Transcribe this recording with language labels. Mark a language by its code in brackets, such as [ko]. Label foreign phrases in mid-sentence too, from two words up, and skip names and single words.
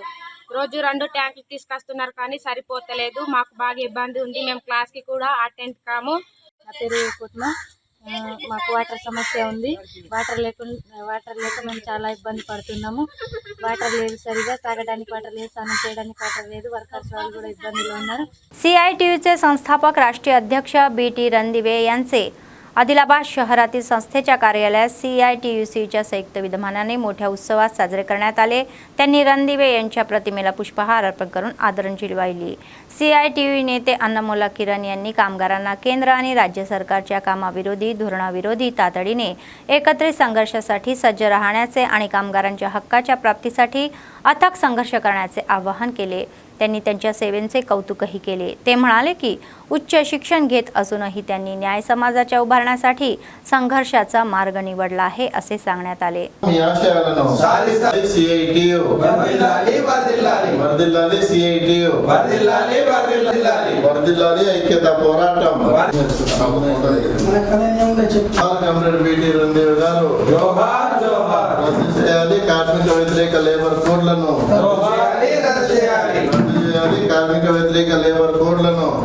[te] రోజు 2 ట్యాంకులు తీసుకొస్తున్నారు కానీ సరిపోతలేదు. మాకు బాగా ఇబ్బంది ఉంది. మేము క్లాస్కి కూడా అటెండ్ కాము. నా పేరు పద్మ. మాకు వాటర్ సమస్య ఉంది. వాటర్ లేక మేము చాలా ఇబ్బంది పడుతున్నాము. వాటర్ లేదు, సరిగా తాగడానికి వాటర్ లేదు, స్నానం చేయడానికి వాటర్ లేదు. వర్కర్స్ వాళ్ళు కూడా इब्बंदीला उన్నారు. [mr] CITUचे संस्थापक राष्ट्रीय अध्यक्ष BT रणदिवे यांचे आदिलाबाद शहरातील संस्थेच्या कार्यालयात CITUCच्या संयुक्त विद्यमानाने मोठ्या उत्सवात साजरे करण्यात आले. त्यांनी रणदिवे यांच्या प्रतिमेला पुष्पहार अर्पण करून आदरांजली वाहिली. CITU नेते अन्नमोला किरण यांनी कामगारांना केंद्र आणि राज्य सरकारच्या कामाविरोधी धोरणाविरोधी तातडीने एकत्रित संघर्षासाठी सज्ज राहण्याचे आणि कामगारांच्या हक्काच्या प्राप्तीसाठी अथक संघर्ष करण्याचे आवाहन केले. त्यांनी त्यांच्या सेवेचे कौतुकही केले. ते म्हणाले की उच्च शिक्षण घेत असूनही त्यांनी न्याय समाजाच्या उभारण्यासाठी संघर्षाचा मार्ग निवडला आहे असे सांगण्यात आले. [te] ఐక్యత పోరాటం కార్మిక వ్యతిరేక [en] labour codes [te] కార్మిక వ్యతిరేక [en] labour codes